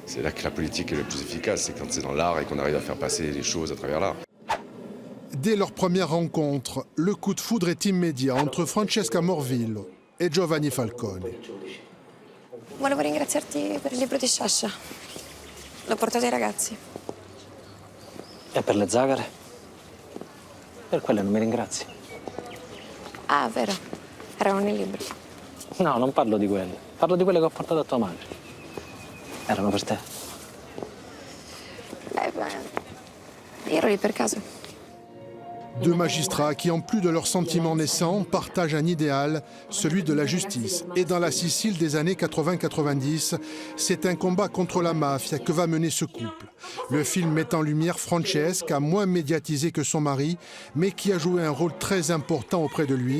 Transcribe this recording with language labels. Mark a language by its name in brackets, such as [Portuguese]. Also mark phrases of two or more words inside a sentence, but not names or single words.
[French] C'est là que la politique est le plus efficace, c'est quand c'est dans l'art et qu'on arrive à faire passer les choses à travers l'art. Dès leur première rencontre, le coup de foudre est immédiat entre Francesca Morvillo et Giovanni Falcone. [Italian] Volevo ringraziarti per il libro di Sciascia. L'ho portato ai ragazzi. E per le zagare? Per quelle non mi ringrazi. Ah, vero. Erano nei libri. No, non parlo di quelle. Parlo di quelle che ho portato a tua madre. Erano per te. Ero lì per caso. [French] Deux magistrats qui, en plus de leurs sentiments naissants, partagent un idéal, celui de la justice. Et dans la Sicile des années 80-90, c'est un combat contre la mafia que va mener ce couple. Le film met en lumière Francesca, moins médiatisée que son mari, mais qui a joué un rôle très important auprès de lui.